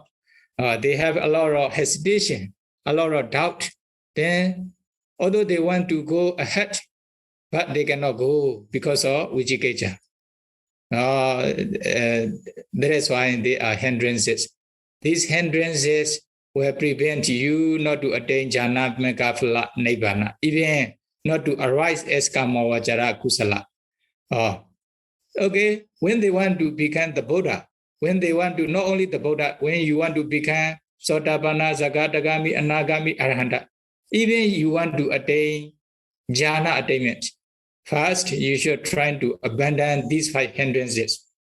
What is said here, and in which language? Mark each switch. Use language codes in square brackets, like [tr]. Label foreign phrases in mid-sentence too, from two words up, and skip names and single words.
[en] They have a lot of hesitation, a lot of doubt. Then, although they want to go ahead, but they cannot go because of Vijikkeja. That is why there are hindrances. These hindrances will prevent you not to attain [pi] jhana, mekha, phala, nibbana, [en] even not to arise as [pi] kama vajara kusala. [en] Okay, when they want to become the Buddha, when they want to, not only the Buddha, when you want to become [pi] Sotapanna, Sakadagami, Anagami, Arahanta, [en] even you want to attain jhana attainment, first you should try to abandon these 5 hindrances.